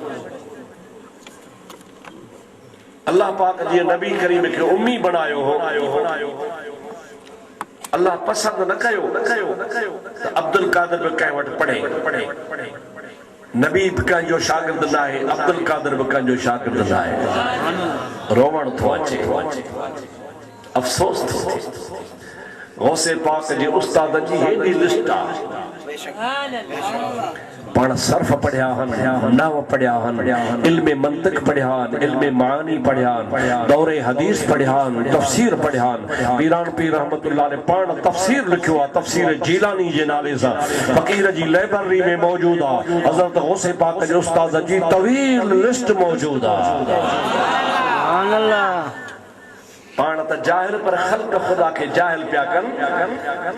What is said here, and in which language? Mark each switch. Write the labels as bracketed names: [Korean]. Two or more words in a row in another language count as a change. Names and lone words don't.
[Sindhi] अल्लाह पाक जीअं नबी करीम खे उम्मी बनायो हो, अल्लाह पसंद न कयो त अब्दुल कादिर बि कंहिं वटि पढ़े। नबी कंहिंजो शागिर्द न आहे, अब्दुल कादिर बि कंहिंजो शागिर्द न आहे। रोवण थो अचे, अफ़सोस थो थिए। गौसे पाक जे उस्ताद जी हेॾी लिस्ट आहे। पाण सर्फ पढ़िया हन, नहव पढ़िया हन, इल्मे मंतिक पढ़िया हन, इल्मे मानी पढ़िया हन, दौरे हदीस पढ़िया हन, तफसीर पढ़िया हन। पीरान पीर रहमतुल्लाह ने पाण तफसीर लिखियो आहे, तफसीर जीलानी जे नाले सां फ़कीर जी लाइब्रेरी में मौजूद आहे। हज़रत गौसे पाक जे उस्ताद जी तवील लिस्ट मौजूद आहे। [Arabic] سبحان الله. [Sindhi] पाण त जाहिल पर ख़ल्क़ ख़ुदा के जाहिल पिया कनि।